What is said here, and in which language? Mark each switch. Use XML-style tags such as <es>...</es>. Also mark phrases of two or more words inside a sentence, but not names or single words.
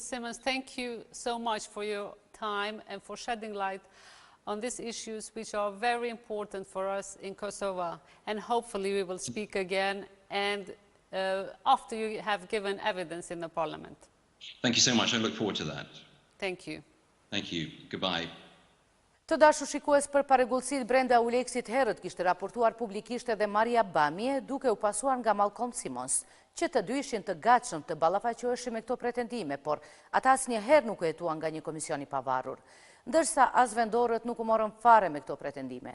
<en>Simmons, thank you so much for your time and for shedding light on these issues which are very important for us in Kosovo, and hopefully we will speak again and after you have given evidence in the Parliament. Thank you so much. I look forward to that. Thank you. Thank you. Goodbye.</en> <sq>Të dashur shikues, për paregullësit brenda Uleksit herët kishte raportuar publikisht edhe Maria Bamje, duke u pasuar nga Malcolm Simmons, që të dy ishin të gatshëm të ballafaqoheshin me këto pretendime, por ata asnjëherë nuk u hetuan nga një komision i pavarur. Ndërsa as vendorët nuk u morën fare me këto pretendime.</sq>